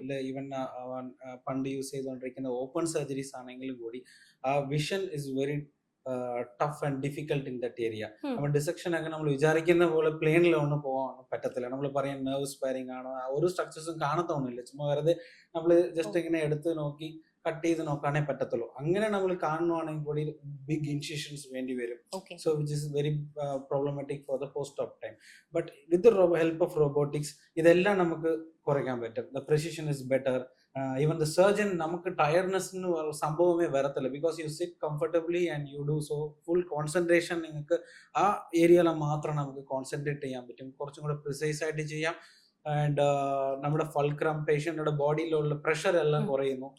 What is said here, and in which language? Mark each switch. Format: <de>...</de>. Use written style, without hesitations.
<en>ഇല്ല ഈവൻ പണ്ട് യൂസ് ചെയ്തുകൊണ്ടിരിക്കുന്ന ഓപ്പൺ സർജറീസ്</en> <ml>ആണെങ്കിലും കൂടി ആ</ml> <en>Vision is very tough and difficult in that area. Um,</en> <ml>നമ്മൾ ഡിസെക്ഷൻ ഒക്കെ നമ്മൾ വിചാരിക്കുന്ന പോലെ പ്ലെയിനിലൊന്നും പോകാൻ പറ്റത്തില്ല. നമ്മൾ പറയാൻ നെർവ് സ്പാരിങ് ആണ്, ആ ഒരു സ്ട്രക്ചേഴ്സും കാണത്തൊന്നുമില്ല. ചുമ്മാ വെറുതെ നമ്മൾ ഓ, ജസ്റ്റ് ഇങ്ങനെ എടുത്ത് നോക്കി കട്ട് ചെയ്ത് നോക്കാനേ പറ്റത്തുള്ളൂ. അങ്ങനെ നമ്മൾ കാണുവാണെങ്കിൽ കൂടി ബിഗ് ഇൻസിഷൻസ് വേണ്ടി വരും. Okay.</ml> <en>So which is very problematic for the post-op time. But with the help of robotics,</en> <ml>ഇതെല്ലാം നമുക്ക് കുറയ്ക്കാൻ പറ്റും.</ml> <en>The precision is better. Even the surgeon,</en> <ml>നമുക്ക് ടയർനെസ് സംഭവമേ വരത്തില്ല,</ml> <en>Because you sit comfortably and you do so.</en> <ml>Full concentration നിങ്ങൾക്ക് ആ ഏരിയയിൽ മാത്രം നമുക്ക് കോൺസെൻട്രേറ്റ് ചെയ്യാൻ പറ്റും. കുറച്ചും കൂടെ പ്രിസൈസ് ആയിട്ട് ചെയ്യാം. ആൻഡ് നമ്മുടെ ഫൾക്രം പേഷ്യന്റിന്റെ ബോഡിയിലുള്ള പ്രഷർ എല്ലാം കുറയുന്നു.</ml>